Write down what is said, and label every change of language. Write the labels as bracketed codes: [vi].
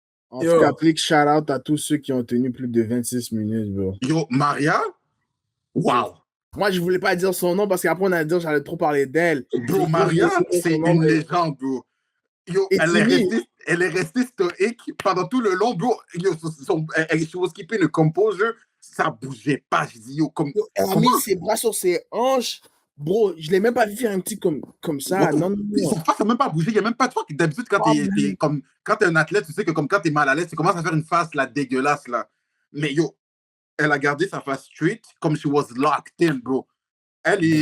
[fr] En tout cas, click shout-out à tous ceux qui ont tenu plus de 26 minutes, bro. [en] Yo, Maria? Wow! [fr] Moi, je voulais pas dire son nom parce qu'après, on a dit que j'allais trop parler d'elle. Bro, Maria, c'est une légende, bro. Yo, elle est restée stoïque pendant tout le long, bro. [en] Yo, she was keeping the composure. [fr] Ça bougeait pas. Je dis, yo, comme. Elle a mis ses bras sur ses hanches. Bro, je l'ai même pas vu faire un petit comme ça. Non. Son face n'a même pas bougé. Il y a même pas de fois que d'habitude, quand t'es un athlète, tu sais que comme quand t'es mal à l'aise, tu commences à faire une face là, dégueulasse, là. Mais yo, elle a gardé sa face straight comme [en] she was locked in, [fr] bro. Elle est.